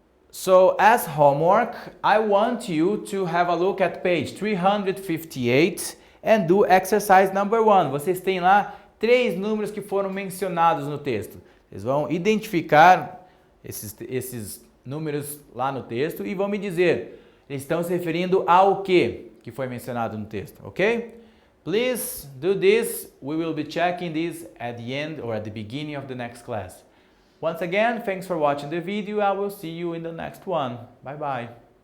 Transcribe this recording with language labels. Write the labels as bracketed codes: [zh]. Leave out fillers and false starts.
[en] So as homework, I want you to have a look at page 358 and do exercise number 1. [pt] Vocês têm lá 3 números que foram mencionados no texto. Vocês vão identificar esses números lá no texto e vão me dizer, eles estão se referindo ao que foi mencionado no texto, ok? [en] Please do this. We will be checking this at the end or at the beginning of the next class. Once again, thanks for watching the video. I will see you in the next one. Bye bye.